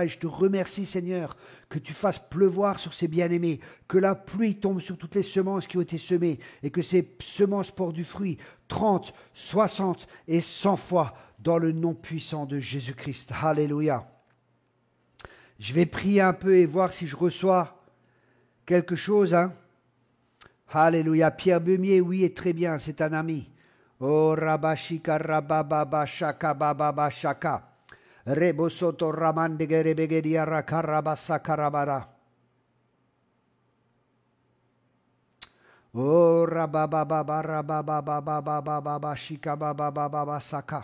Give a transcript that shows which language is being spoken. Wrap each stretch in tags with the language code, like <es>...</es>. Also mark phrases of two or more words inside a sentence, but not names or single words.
<fr>Et je te remercie, Seigneur, que tu fasses pleuvoir sur ces bien-aimés, que la pluie tombe sur toutes les semences qui ont été semées et que ces semences portent du fruit 30, 60 et 100 fois dans le nom puissant de Jésus-Christ. Alléluia. Je vais prier un peu et voir si je reçois quelque chose. Alléluia. Pierre Beumier, oui, et très bien, c'est un ami. Oh, Rabashika Rabababa Shaka Bababa Shaka. Rebosoto Ramandegerebegedia Rakarabasa Karabara. Oh, Rabababa Rabababa Shika Bababa Saka.</fr>